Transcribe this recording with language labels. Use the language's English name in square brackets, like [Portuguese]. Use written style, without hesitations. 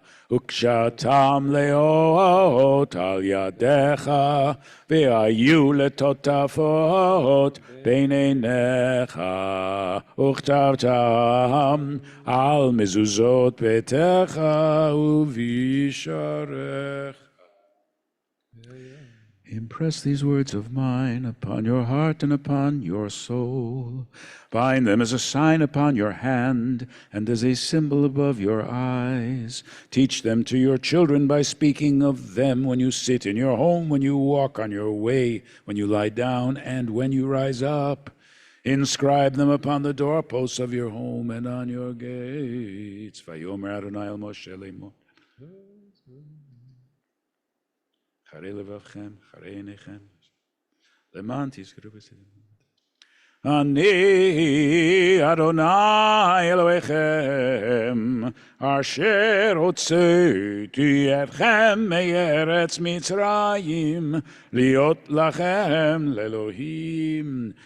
[Hebrew] וקשרתם לאות על ידיך, והיו לטוטפות בין עיניך, וכתבתם על מזוזות ביתך ובישעריך. [English] Impress these words of mine upon your heart and upon your soul. Bind them as a sign upon your hand and as a symbol above your eyes. Teach them to your children by speaking of them when you sit in your home, when you walk on your way, when you lie down, and when you rise up. Inscribe them upon the doorposts of your home and on your gates. [Hebrew] Vayomer Adonai el Moshe lemor. חרי לבבכם, חרי עיניכם, למען תזכרו בסדר. אני אדוני אלוהיכם, אשר הוצאתי אתכם מארץ מצרים, להיות לכם לאלוהים.